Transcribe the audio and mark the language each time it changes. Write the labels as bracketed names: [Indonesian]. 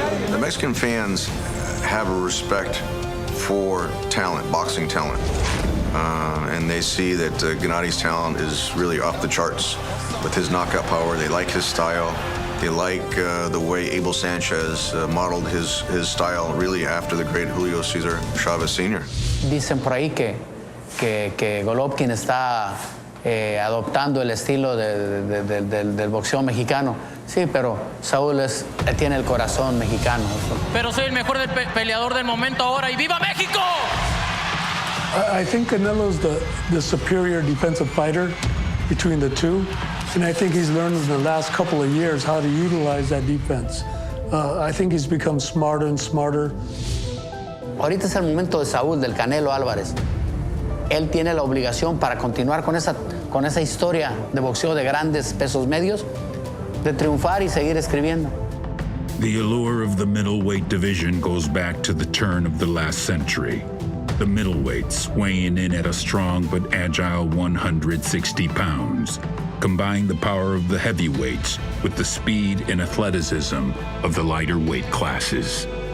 [English] The Mexican fans have a respect for talent, boxing talent. And they see that Gennady's talent is really off the charts with his knockout power. They like his style. They like the way Abel Sanchez modeled his style really after the great Julio Cesar Chavez Sr. [Spanish] Dicen por ahí que Golovkin está adoptando el estilo del boxeo mexicano. Sí, pero Saúl tiene el corazón mexicano. Pero soy el mejor peleador del momento ahora y ¡viva México! [English] I think Canelo's the superior defensive fighter between the two, and I think he's learned in the last couple of years how to utilize that defense. I think he's become smarter and smarter. [Spanish] Ahorita es el momento de Saúl, del Canelo Álvarez. Él tiene la obligación para continuar con esa historia de boxeo de grandes pesos medios, de triunfar y seguir escribiendo. [English] The allure of the middleweight division goes back to the turn of the last century. The middleweights weighing in at a strong but agile 160 pounds, combine the power of the heavyweights with the speed and athleticism of the lighter weight classes.